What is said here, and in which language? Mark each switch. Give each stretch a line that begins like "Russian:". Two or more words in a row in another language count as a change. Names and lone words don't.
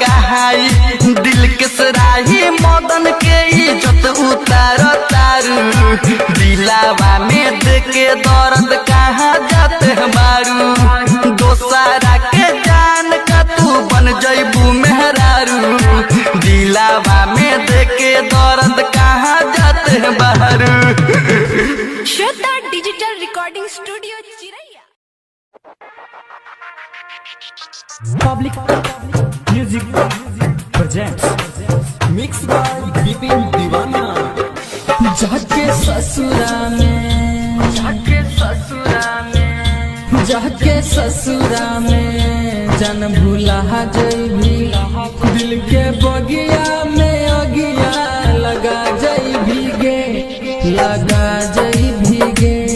Bhojpuri: बढ़ाई दिल के सराही मदन के इज्जत उतार तारू दिलावा में देके दर्द कहाँ जाते मारू दोसारा के जान का तू बन जैबू मेहरारू दिलावा में देके दर्द कहाँ जाते बारू। श्वेता डिजिटल रिकॉर्डिंग स्टूडियो चिरैया।
English: Public Music presents mix by Vipin Deewana.
Bhojpuri: जाके ससुरा में जाके ससुरा में जन भूला जैभी दिल के बगिया में अगिया लगा जैभी गे लगा जैभी गे